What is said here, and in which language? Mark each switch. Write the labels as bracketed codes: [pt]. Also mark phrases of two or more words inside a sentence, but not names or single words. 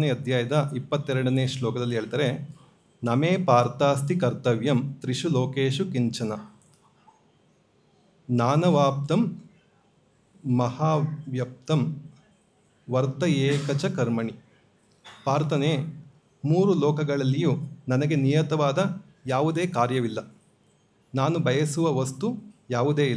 [kn] ಅಧ್ಯಾಯದ 22ನೇ ಶ್ಲೋಕದಲ್ಲಿ ಹೇಳ್ತಾರೆ, [sa] ನಮೇ ಪಾರ್ಥಾಸ್ತಿ ಕರ್ತವ್ಯಂ ತ್ರಿಷು ಲೋಕೇಶು ಕಿಂಚನ ನಾನವಾಪ್ತಂ ಮಹಾವ್ಯಪ್ತಂ ವರ್ತ ಏಕಚ ಕರ್ಮಣಿ. [kn] ಪಾರ್ಥನೆ, ಮೂರು ಲೋಕಗಳಲ್ಲಿಯೂ ನನಗೆ ನಿಯತವಾದ ಯಾವುದೇ ಕಾರ್ಯವಿಲ್ಲ. ನಾನು ಬಯಸುವ ವಸ್ತು ಯಾವುದೇ ಇಲ್ಲ.